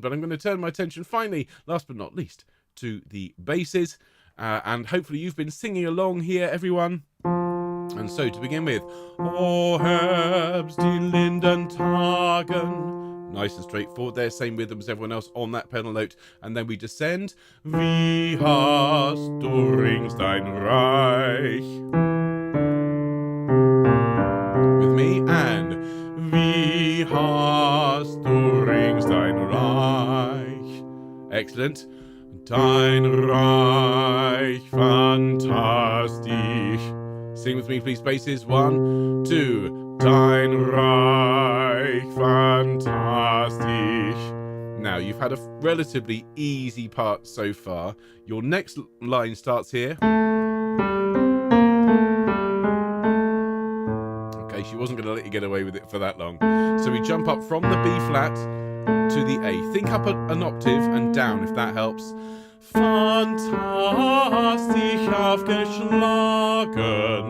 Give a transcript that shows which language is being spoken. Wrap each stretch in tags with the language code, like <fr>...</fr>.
<en>But I'm going to turn my attention finally, last but not least, to the basses. And hopefully you've been singing along here, everyone. And so to begin with,</en> <de>O Herbst, die linden Tagen.</de> <en>Nice and straightforward there, same rhythm as everyone else on that pedal note. And then we descend.</en> <de>Wie hast du rings dein Reich?</de> <en>With me, and</en> <de>Wie hast du rings dein Reich?</de> <en>Excellent.</en> <de>Dein Reich fantastisch.</de> <en>Sing with me, please, spaces. 1, 2.</en> <de>Dein Reich fantastisch.</de> <en>Now, you've had a relatively easy part so far. Your next line starts here. Okay, she wasn't going to let you get away with it for that long. So we jump up from the B flat to the A. Think up an octave and down, if that helps.</en> <de>Fantastisch aufgeschlagen.</de>